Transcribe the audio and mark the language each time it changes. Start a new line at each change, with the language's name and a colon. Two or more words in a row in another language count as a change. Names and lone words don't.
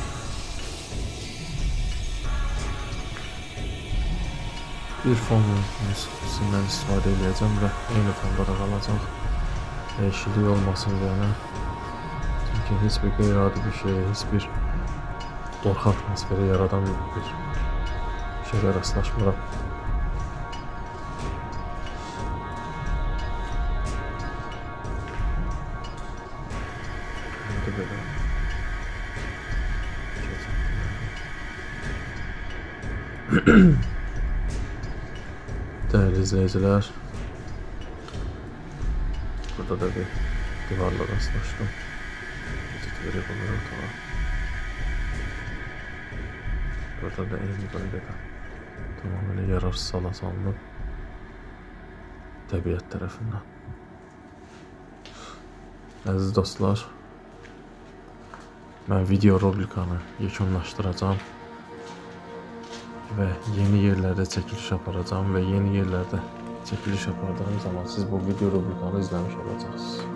Azerbaijani: Bir fon müziğinden istifadə edəcəm və eyni fonda da qalacaq. Dəyişiklik olmasın deyənə. Çünki heç bir qeyri-adi bir şey, heç bir qorxu atmosferi yaradan bir şeylə rastlaşmıram.
Turkish: Böyle. Değerli izleyiciler, burada da bir divarla rastlaştım. Titleri bulurum tamam. Burada da eyni bölgede tamamıyla yararsız
Azerbaijani: hala salınıb təbiət tərəfindən. Əziz dostlar, mən video rubrikanı yekunlaşdıracağım və yeni yerlərdə çəkiliş aparacağım və yeni yerlərdə çəkiliş apardığım zaman siz bu video rubrikanı izləmiş olacaqsınız.